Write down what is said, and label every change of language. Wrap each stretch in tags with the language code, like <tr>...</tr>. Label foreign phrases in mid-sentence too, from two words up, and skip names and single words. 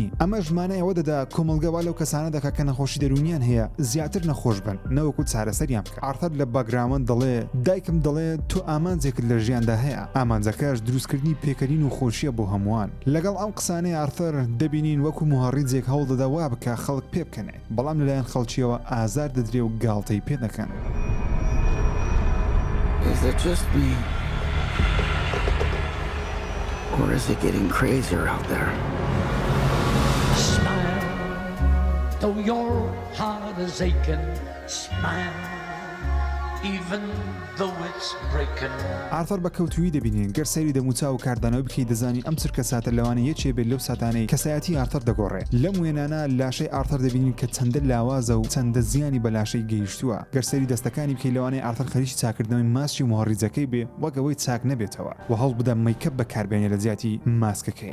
<ckb>ئەمەش مانایەوە دەدا کۆمەڵگەوا لەو کەسانە دەکات کە نەخۆشی دەرونیان هەیە زیاتر نەخۆش بن نەوەکو چارەسەریان بکات. ئارتەر لە باگراوند دەڵێ دایکم دەڵێ تۆ ئامانجێکت لە ژیاندا هەیە. ئامانجەکەش دروستکردنی پێکەنین و خۆشیە بۆ هەمووان. لەگەڵ ئەم قسانەی ئارتەر دەبینین وەکو مهەڕیجێک هەوڵ دەدا وا بکە خەڵک پێ بکەنێ بەڵام لەلایەن خەڵکیەوە ئازار دەدرێ و گاڵتەی پێ دەکەن.</ckb> <en>Is it just me? Or is it getting crazier out there? Smile, though your heart is aching. Smile, even though it's breaking.</en> <ckb>ئارتەر بە کەوتویی دەبینین گەر سەیری دەموچاو و کاردانەوە بکەی دەزانی ئەم چرکە ساتە لەوانە یەکێ بێت لەو ساتانەی کەسایەتی ئارتەر دەگۆڕێ. لەم وێنانە لاشەی ئارتەر دەبینین کە چەندە لاوازە و چەندە زیانی بە لاشەی گەیشتووە. گەر سەیری دەستەکانی بکەی لەوانەیە ئارتەر خەریکی چاکردنەوەی ماسکی و مهەڕیجەکەی بێ وەگەوەی چاک نەبێتەوە و هەڵ بدە مەیکەپ بەکاربێنێ لە جیاتی ماسکەکەی.</ckb>